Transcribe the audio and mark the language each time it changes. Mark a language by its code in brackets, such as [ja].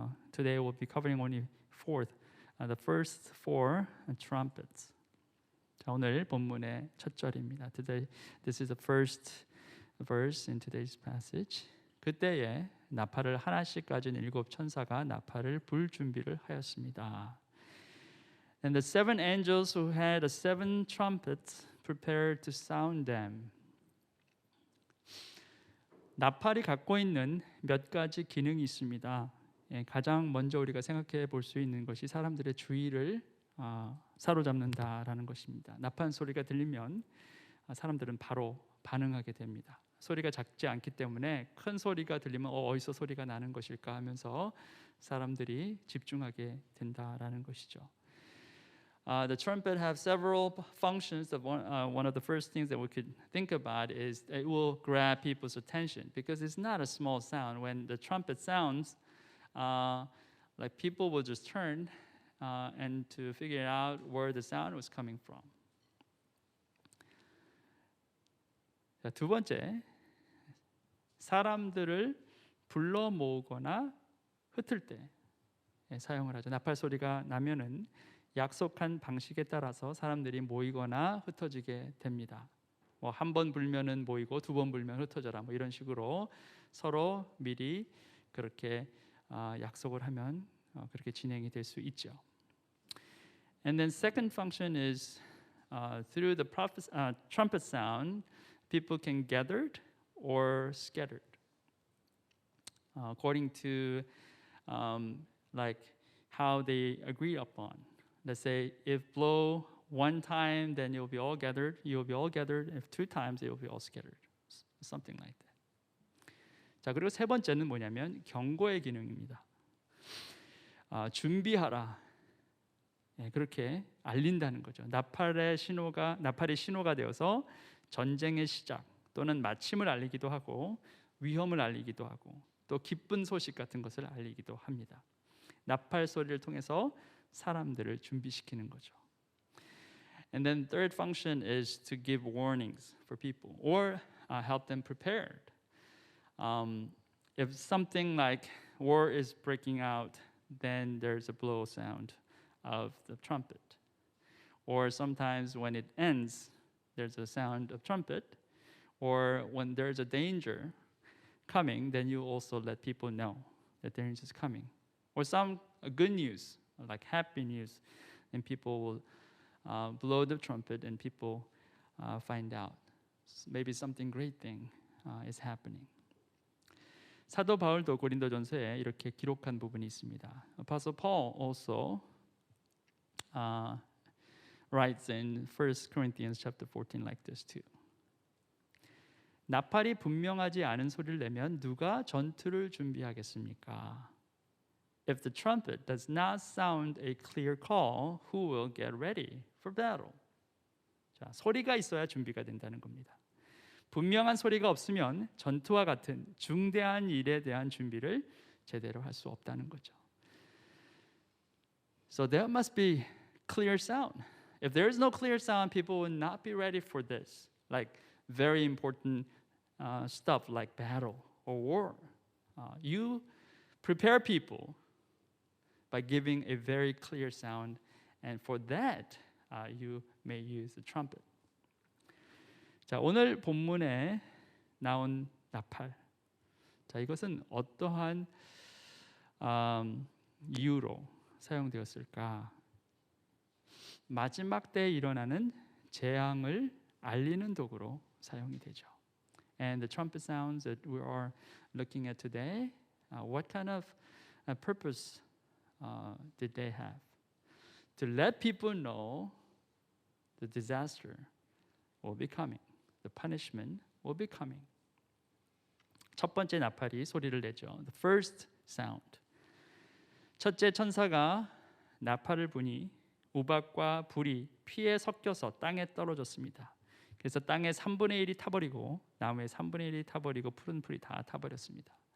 [en] Today we'll be covering only the first 4 trumpets. [ko] 자, 오늘 본문의 첫 절입니다. [en] Today, this is the first verse in today's passage. [ko] 그때에 나팔을 하나씩 가진 7 천사가 나팔을 불 준비를 하였습니다. [en] And the 7 angels who had the 7 trumpets prepared to sound them. [ko] 나팔이 갖고 있는 몇 가지 기능이 있습니다. 가장 먼저 우리가 생각해 볼 수 있는 것이 사람들의 주의를 사로잡는다라는 것입니다. 나팔 소리가 들리면 사람들은 바로 반응하게 됩니다. 소리가 작지 않기 때문에 큰 소리가 들리면 어디서 소리가 나는 것일까 하면서 사람들이 집중하게 된다라는 것이죠. [en] The trumpet have several functions. One of the first things that we could think about is it will grab people's attention because it's not a small sound. When the trumpet sounds, like people will just turn and to figure out where the sound was coming from. [ko] 자, 두 번째, 사람들을 불러 모으거나 흩을 때 사용을 하죠. 나팔 소리가 나면은 약속한 방식에 따라서 사람들이 모이거나 흩어지게 됩니다. 뭐 한 번 불면은 모이고 2번 불면 흩어져라. 뭐 이런 식으로 서로 미리 그렇게 약속을 하면 그렇게 진행이 될 수 있죠. [en] And then second function is through the trumpet sound, people can gathered or scattered. According to like how they agree upon. Let's say if blow 1 time, then you'll be all gathered. You'll be all gathered. If 2 times, you'll be all scattered. Something like that. [ko] 자, 그리고 세 번째는 뭐냐면 경고의 기능입니다. 준비하라. 그렇게 알린다는 거죠. 나팔이 신호가 되어서 전쟁의 시작 또는 마침을 알리기도 하고 위험을 알리기도 하고 또 기쁜 소식 같은 것을 알리기도 합니다. 나팔 소리를 통해서 사람들을 준비시키는 거죠. [en] And then third function is to give warnings for people or help them prepared. If something like war is breaking out, then there's a blow sound of the trumpet. Or sometimes when it ends, there's a sound of trumpet. Or when there's a danger coming, then you also let people know that danger is coming. Or some good news, like happy news, and people will blow the trumpet and people find out. Maybe something great thing is happening. [ko] 사도 바울도 고린도전서에 이렇게 기록한 부분이 있습니다. [en] Apostle Paul also writes in 1 Corinthians chapter 14 like this too. [ko] 나팔이 분명하지 않은 소리를 내면 누가 전투를 준비하겠습니까? [en] If the trumpet does not sound a clear call, who will get ready for battle? [ko] 자, 소리가 있어야 준비가 된다는 겁니다. 분명한 소리가 없으면 전투와 같은 중대한 일에 대한 준비를 제대로 할 수 없다는 거죠. [en] So there must be clear sound. If there is no clear sound, people will not be ready for this, like very important stuff like battle or war. You prepare people by giving a very clear sound, and for that you may use the trumpet. [ko] 자, 오늘 본문에 나온 나팔. 자, 이것은 어떠한 이유로 사용되었을까? 마지막 때에 일어나는 재앙을 알리는 도구로 사용이 되죠. [en] And the trumpet sounds that we are looking at today, what kind of purpose did they have? To let people know the disaster will be coming. The punishment will be coming. [ko] 첫 번째 나팔이 소리를 내죠. [en] The first sound. [ko] 첫째 천사가 나팔을 부니 우박과 불이 피에 섞여서 땅에 떨어졌습니다. 그래서 땅의 3분의 1이 타버리고 나무의 3분의 1이 타버리고 푸른 풀이 다 타버렸습니다.